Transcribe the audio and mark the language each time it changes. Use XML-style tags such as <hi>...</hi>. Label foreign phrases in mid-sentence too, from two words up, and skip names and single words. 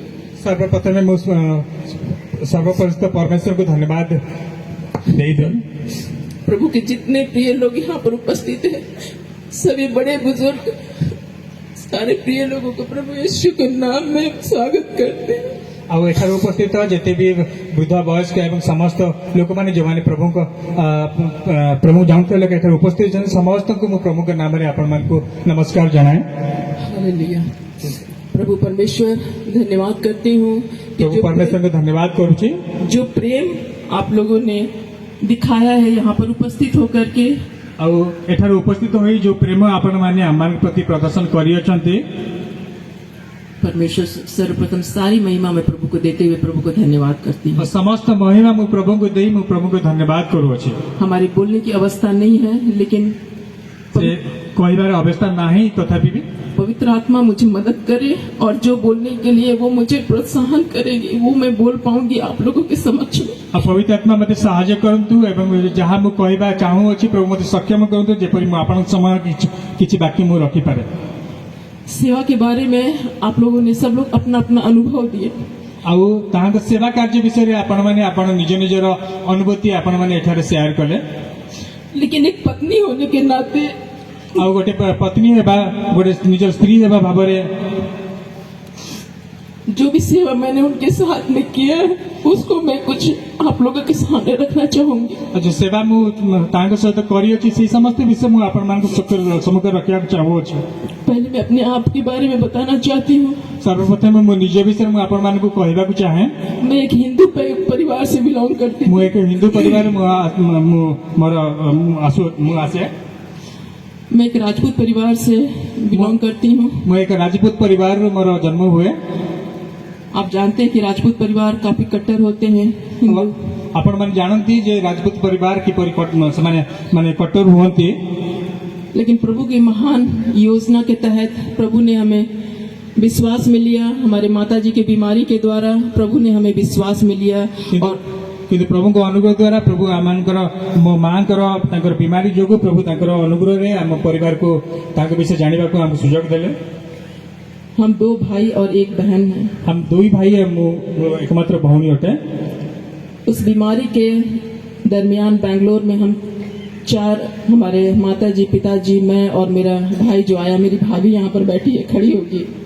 <hi>सर्वप्रथम मैं सर्वपरिचित परमेश्वर को धन्यवाद दे दूं। प्रभु के जितने प्रिय लोग यहाँ पर उपस्थित हैं, सभी बड़े बुजुर्ग, सारे प्रिय लोगों को प्रभु यीशु के नाम में स्वागत करते हैं।</hi> <or>ଆଉ ଏଠାରେ ଉପସ୍ଥିତ ଯେତେ ବି ବୃଦ୍ଧ ବୟସ୍କ ଏବଂ ସମସ୍ତ ଲୋକମାନେ ଯେଉଁମାନେ ପ୍ରଭୁଙ୍କ ପ୍ରଭୁ ଜାଣୁଥିବା ଲୋକ ଏଠାରେ ଉପସ୍ଥିତ ଅଛନ୍ତି, ସମସ୍ତଙ୍କୁ ମୁଁ ପ୍ରଭୁଙ୍କ ନାମରେ ଆପଣମାନଙ୍କୁ ନମସ୍କାର ଜଣାଏ।</or> <hi>हालेलुया। प्रभु परमेश्वर धन्यवाद करती हूँ कि प्रभु परमेश्वर को धन्यवाद करुछि, जो प्रेम आप लोगों ने दिखाया है यहाँ पर उपस्थित होकर के,</hi> <or>ଆଉ ଏଠାରେ ଉପସ୍ଥିତ ହୋଇ ଯେଉଁ ପ୍ରେମ ଆପଣମାନେ ଆମମାନଙ୍କ ପ୍ରତି ପ୍ରଦର୍ଶନ କରିଅଛନ୍ତି,</or> <hi>परमेश्वर सर्वप्रथम सारी महिमा में प्रभु को देते हुए प्रभु को धन्यवाद करती हूँ।</hi> <or>ସମସ୍ତ ମହିମା ମୁଁ ପ୍ରଭୁଙ୍କୁ ଦେଇ ମୁଁ ପ୍ରଭୁଙ୍କୁ ଧନ୍ୟବାଦ କରୁଅଛି।</or> <hi>हमारी बोलने की अवस्था नहीं है, लेकिन</hi> <or>ସେ କହିବାର ଅବସ୍ଥା ନାହିଁ, ତଥାପି ବି</or> <hi>पवित्र आत्मा मुझे मदद करे और जो बोलने के लिए वो मुझे प्रोत्साहन करेगी वो मैं बोल पाऊंगी आप लोगों के समक्ष में।</hi> <or>ଆଉ ପବିତ୍ର ଆତ୍ମା ମୋତେ ସାହାଯ୍ୟ କରନ୍ତୁ ଏବଂ ଯାହା ମୁଁ କହିବା ଚାହୁଁଅଛି ପ୍ରଭୁ ମୋତେ ସକ୍ଷମ କରନ୍ତୁ, ଯେପରି ମୁଁ ଆପଣଙ୍କ ସମୟ କିଛି ବାକି ମୁଁ ରଖିପାରେ।</or> <hi>सेवा के बारे में आप लोगों ने सब लोग अपना अपना अनुभव दिए,</hi> <or>ଆଉ ତାହାଙ୍କ ସେବା କାର୍ଯ୍ୟ ବିଷୟରେ ଆପଣମାନେ ଆପଣ ନିଜ ନିଜର ଅନୁଭୂତି ଆପଣମାନେ ଏଠାରେ ସେୟାର କଲେ।</or> <hi>लेकिन एक पत्नी होने के नाते</hi> <or>ଆଉ ଗୋଟେ ପତ୍ନୀ ହେବା, ଗୋଟେ ନିଜର ସ୍ତ୍ରୀ ହେବା ଭାବରେ</or> <hi>जो भी सेवा मैंने उनके साथ में किया है, उसको मैं कुछ आप लोगों के सामने रखना चाहूंगी।</hi> <or>ଆଉ ଯେଉଁ ସେବା ମୁଁ ତାଙ୍କ ସହିତ କରିଅଛି ସେଇ ସମସ୍ତ ବିଷୟ ମୁଁ ଆପଣମାନଙ୍କ ସମ୍ମୁଖରେ ରଖିବାକୁ ଚାହୁଁଅଛି।</or> <hi>पहले मैं अपने आप के बारे में बताना चाहती हूँ।</hi> <or>ସର୍ବପ୍ରଥମେ ମୋ ନିଜ ବିଷୟରେ ମୁଁ ଆପଣମାନଙ୍କୁ କହିବାକୁ ଚାହେଁ।</or> <hi>मैं एक हिंदू परिवार से बिलोंग करती हूँ।</hi> <or>ମୁଁ ଏକ ହିନ୍ଦୁ ପରିବାର ମୁଁ ଆସେ।</or> <hi>मैं एक राजपूत परिवार से बिलोंग करती हूँ।</hi> <or>ମୁଁ ଏକ ରାଜପୁତ ପରିବାରରୁ ମୋର ଜନ୍ମ ହୁଏ।</or> <hi>आप जानते हैं कि राजपूत परिवार काफी कट्टर होते हैं। हिंदू</hi> <or>ଆପଣମାନେ ଜାଣନ୍ତି ଯେ ରାଜପୁତ ପରିବାର କିପରି ସେମାନେ କଠୋର ହୁଅନ୍ତି,</or> <hi>लेकिन प्रभु की महान योजना के तहत प्रभु ने हमें विश्वास में लिया। हमारे माता जी की बीमारी के द्वारा प्रभु ने हमें विश्वास में लिया और</hi> <or>କିନ୍ତୁ ପ୍ରଭୁଙ୍କ ଅନୁଗ୍ରହ ଦ୍ୱାରା ପ୍ରଭୁ ଆମମାନଙ୍କର ମୋ ମାଙ୍କର ତାଙ୍କର ବିମାରୀ ଯୋଗୁଁ ପ୍ରଭୁ ତାଙ୍କର ଅନୁଗ୍ରହରେ ଆମ ପରିବାରକୁ ତାଙ୍କ ବିଷୟ ଜାଣିବାକୁ ଆମକୁ ସୁଯୋଗ ଦେଲେ।</or> <hi>हम 2 भाई और 1 बहन हैं। हम 2 भाई है,</hi> <or>ମୁଁ ଏକମାତ୍ର ଭଉଣୀ ଅଟେ।</or> <hi>उस बीमारी के दरमियान बेंगलोर में हम 4 हमारे माता जी, पिताजी, मैं और मेरा भाई जो आया, मेरी भाभी यहाँ पर बैठी है, खड़ी होगी।</hi>